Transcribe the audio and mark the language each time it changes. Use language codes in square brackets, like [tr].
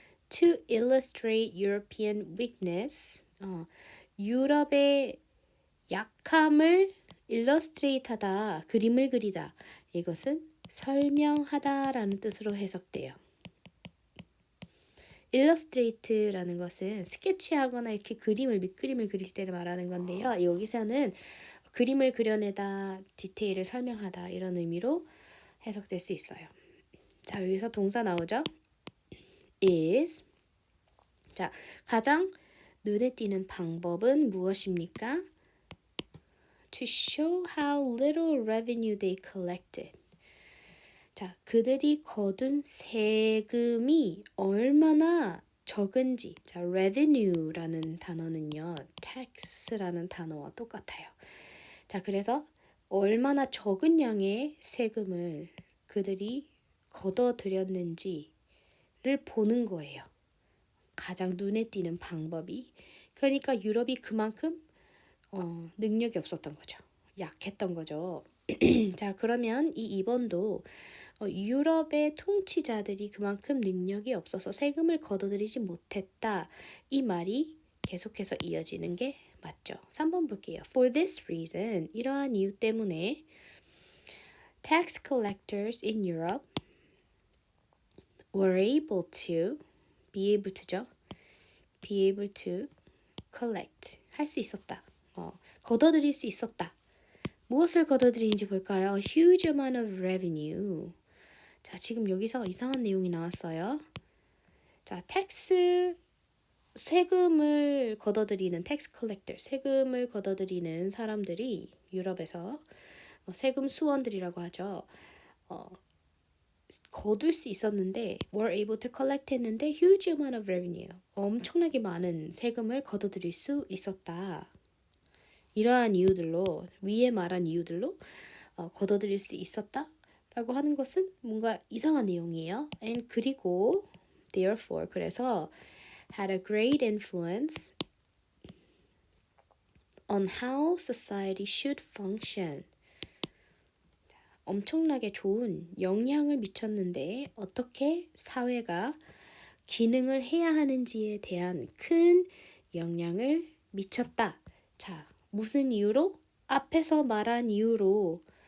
[en] To illustrate European weakness. [ko] 유럽의 약함을 illustrate 하다, 그림을 그리다. 이것은 설명하다라는 뜻으로 해석돼요. illustrate라는 것은 스케치하거나 이렇게 밑그림을 그릴 때를 말하는 건데요. 여기서는 그림을 그려내다, 디테일을 설명하다 이런 의미로 해석될 수 있어요. 자, 여기서 동사 나오죠? is. 자, 가장 눈에 띄는 방법은 무엇입니까? [en] To show how little revenue they collected. [ko] 자, 그들이 거둔 세금이 얼마나 적은지. 자, revenue라는 단어는요, tax라는 단어와 똑같아요. 자, 그래서 얼마나 적은 양의 세금을 그들이 걷어들였는지를 보는 거예요. 가장 눈에 띄는 방법이. 그러니까 유럽이 그만큼 능력이 없었던 거죠. 약했던 거죠. 자, 그러면 이 2번도 유럽의 통치자들이 그만큼 능력이 없어서 세금을 걷어들이지 못했다. 이 말이 계속해서 이어지는 게 맞죠. 3번 볼게요. [en] For this reason, [ko] 이러한 이유 때문에 [en] tax collectors in Europe were able to, be able to죠. be able to collect, [ko] 할 수 있었다. 걷어들일 수 있었다. 무엇을 걷어들이는지 볼까요? [en] Huge amount of revenue. [ko] 자, 지금 여기서 이상한 내용이 나왔어요. 자, 세금을 걷어들이는 텍스 컬렉터, 세금을 걷어들이는 사람들이 유럽에서 세금 수원들이라고 하죠. 거둘 수 있었는데 [en] were able to collect [ko] 했는데 [en] huge amount of revenue. [ko] 엄청나게 많은 세금을 걷어들일 수 있었다. 이러한 이유들로, 위에 말한 이유들로 걷어들일 수 있었다 라고 하는 것은 뭔가 이상한 내용이에요. [en] And [ko] 그리고 [en] therefore, [ko] 그래서 [en] had a great influence on how society should function. [ko] 엄청나게 좋은 영향을 미쳤는데 어떻게 사회가 기능을 해야 하는지에 대한 큰 영향을 미쳤다. 자, 무슨 이유로? 앞에서 말한 이유로.